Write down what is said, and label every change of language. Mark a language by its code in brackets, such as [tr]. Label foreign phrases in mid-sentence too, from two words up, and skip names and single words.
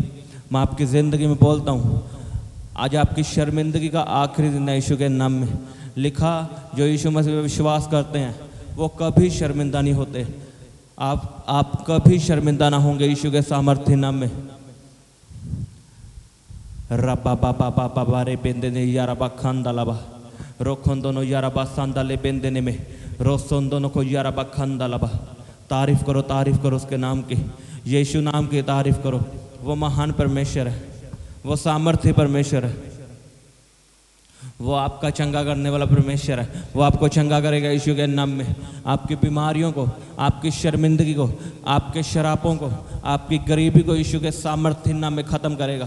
[hi] मैं आपकी ज़िंदगी में बोलता हूँ, आज आपकी शर्मिंदगी का आखिरी दिन है यीशु के नाम में। लिखा जो यीशु मसीह पे विश्वास करते हैं वो कभी शर्मिंदा नहीं होते। आप कभी शर्मिंदा ना होंगे यीशु के सामर्थ्य नाम में। रबा बाबा बाबा बारे बेंदे ने यारा बा खांदा लाबा रोखों दोनों यारा बा सांदा ले बेंदे ने में रोसों दोनों को यारा बा खांदा लाबा। तारीफ करो उसके नाम की, यीशु नाम की तारीफ करो। वो महान परमेश्वर है, वो सामर्थ्य परमेश्वर है, वो आपका चंगा करने वाला परमेश्वर है। वो आपको चंगा करेगा यीशु के नाम में। आपकी बीमारियों को, आपकी शर्मिंदगी को, आपके शरापों को, आपकी गरीबी को यीशु के सामर्थ्य नाम में ख़त्म करेगा।